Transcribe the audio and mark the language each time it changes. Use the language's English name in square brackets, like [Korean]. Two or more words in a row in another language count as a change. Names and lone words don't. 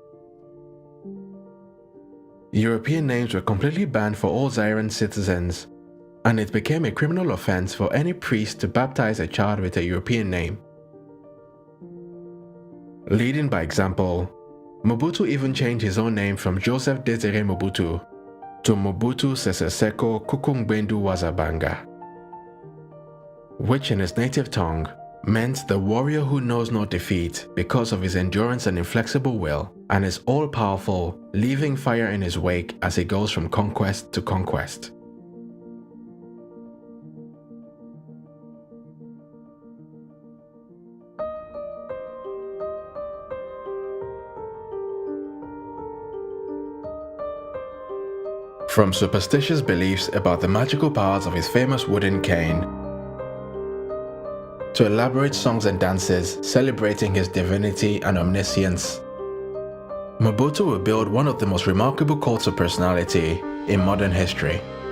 [English] European names were completely banned for all Zairean citizens, and it became a criminal offense for any priest to baptize a child with a European name. Leading by example, Mobutu even changed his own name from Joseph Désiré Mobutu to Mobutu Sese Seko Kukungbendu Wazabanga, which in his native tongue meant the warrior who knows no defeat because of his endurance and inflexible will, and is all-powerful, leaving fire in his wake as he goes from conquest to conquest. From superstitious beliefs about the magical powers of his famous wooden cane, to elaborate songs and dances celebrating his divinity and omniscience, Mobutu would build one of the most remarkable cults of personality in modern history.